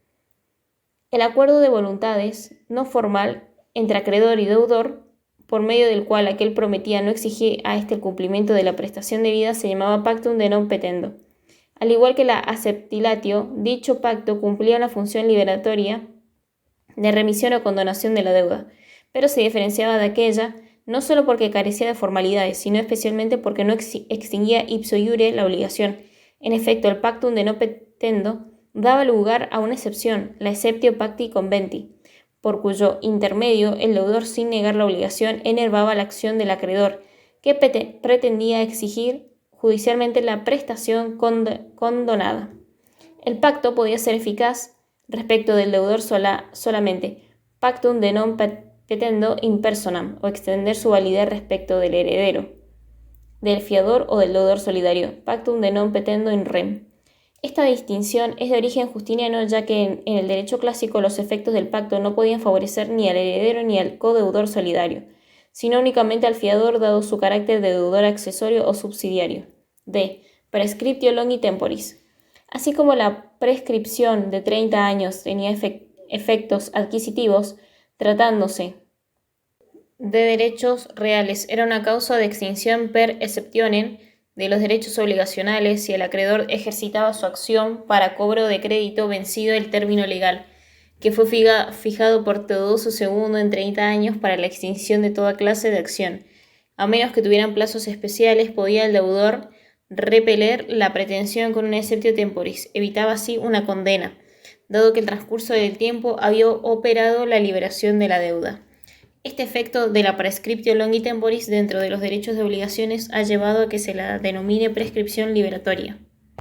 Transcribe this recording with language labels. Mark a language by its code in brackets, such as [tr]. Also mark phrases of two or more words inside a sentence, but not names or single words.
[es] El acuerdo de voluntades no formal entre acreedor y deudor, por medio del cual aquel prometía no exigir a éste el cumplimiento de la prestación debida, se llamaba [la] pactum de non petendo. [es] Al igual que la acceptilatio, dicho pacto cumplía una función liberatoria de remisión o condonación de la deuda, pero se diferenciaba de aquella no solo porque carecía de formalidades, sino especialmente porque no extinguía [la] ipso iure [es] la obligación. En efecto, el [la] pactum de non petendo [es] daba lugar a una excepción, la [la] exceptio pacti conventi, [es] por cuyo intermedio el deudor, sin negar la obligación, enervaba la acción del acreedor, que pretendía exigir judicialmente la prestación condonada. El pacto podía ser eficaz respecto del deudor solamente, [la] pactum de non petendo in personam, [es] o extender su validez respecto del heredero, del fiador o del deudor solidario, [la] pactum de non petendo in rem. [es] Esta distinción es de origen justiniano, ya que en el derecho clásico los efectos del pacto no podían favorecer ni al heredero ni al codeudor solidario, sino únicamente al fiador, dado su carácter de deudor accesorio o subsidiario. D. [la] Prescriptio longi temporis. [es] Así como la prescripción de 30 años tenía efectos adquisitivos, tratándose de derechos reales, era una causa de extinción [la] per exceptionem [es] de los derechos obligacionales si el acreedor ejercitaba su acción para cobro de crédito vencido el término legal, que fue fijado por Teodoso II en 30 años para la extinción de toda clase de acción. A menos que tuvieran plazos especiales, podía el deudor repeler la pretensión con un [la] exceptio temporis, [es] evitaba así una condena, dado que el transcurso del tiempo había operado la liberación de la deuda. Este efecto de la [la] prescriptio longi temporis [es] dentro de los derechos de obligaciones ha llevado a que se la denomine prescripción liberatoria.